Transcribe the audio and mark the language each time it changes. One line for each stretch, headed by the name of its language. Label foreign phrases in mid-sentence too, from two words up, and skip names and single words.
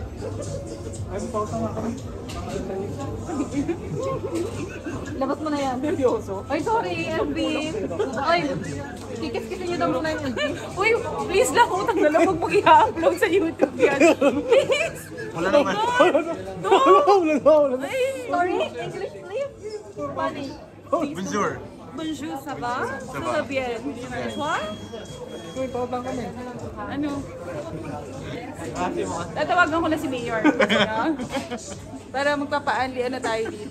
Filipino: Labas mo na yan. Ay, sorry, Elvin. Ay, kikis-kisin niyo daw muna yung Elvin. Uy, please lang, utang na lang. Huwag mag-i-upload sa YouTube yan. Please. Wala naman. Ay,
English: sorry, English please. Funny.
French: Bonjour. Bonjour, ça va? Ça va bien. Toi?
Filipino: Uy, pabang kami. Ano? Tatawagan ko na si Mayor. Para magpapa-anli tayo dito.